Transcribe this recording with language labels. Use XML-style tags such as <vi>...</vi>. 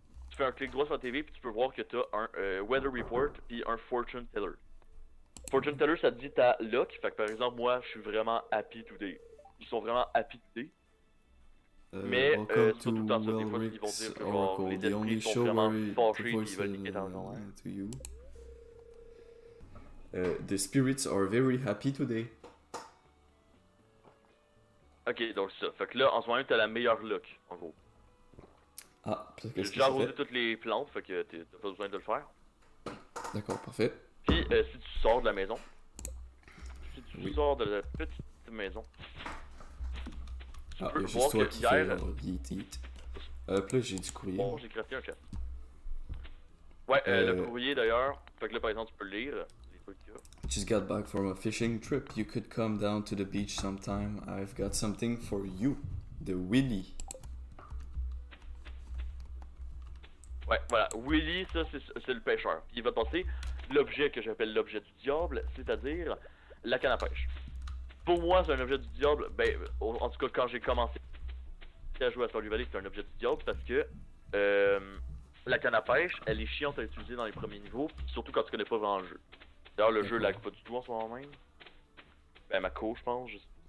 <fr>tu fais un clic droit sur la TV puis tu peux voir que t'as un Weather Report puis un Fortune Teller. Fortune Teller, ça te dit ta luck. Fait que par exemple, moi, je suis vraiment</fr> <en>happy today.</en> <fr>Ils sont vraiment</fr> <en>happy today.</en> <fr>Mais c'est pas tout le temps ça, des fois ils vont dire que genre, les esprits sont vraiment fâchés et ils veulent niquer ta maison.</fr> <en>The spirits are very happy today.</en> <fr>Ok, donc c'est ça. Fait que là, en ce moment, t'as la meilleure luck, en gros. Ah, qu'est-ce que j'ai arrosé toutes les plantes, fait que t'as pas besoin de le faire. D'accord, parfait. Puis, si tu sors de la maison, sors de la petite maison, tu peux voir que hier... Puis là, j'ai du courrier. Bon, j'ai crafté un chat. Ouais, le courrier d'ailleurs, fait que là, par exemple, tu peux le lire.</fr> <en>Just got back from a fishing trip. You could come down to the beach sometime. I've got something for you. The Willy.</en> <fr>Ouais, voilà. Willy, ça, c'est le pêcheur. Puis il va te passer l'objet que j'appelle l'objet du diable, c'est-à-dire la canne à pêche. Pour moi, c'est un objet du diable. Ben, en tout cas, quand j'ai commencé à jouer à Stardew Valley, c'était un objet du diable parce que la canne à pêche, elle est chiante à utiliser dans les premiers niveaux, surtout quand tu connais pas vraiment le jeu. D'ailleurs, le jeu lag pas du tout en ce moment même. Ben, ma co, je pense. Je sais</fr>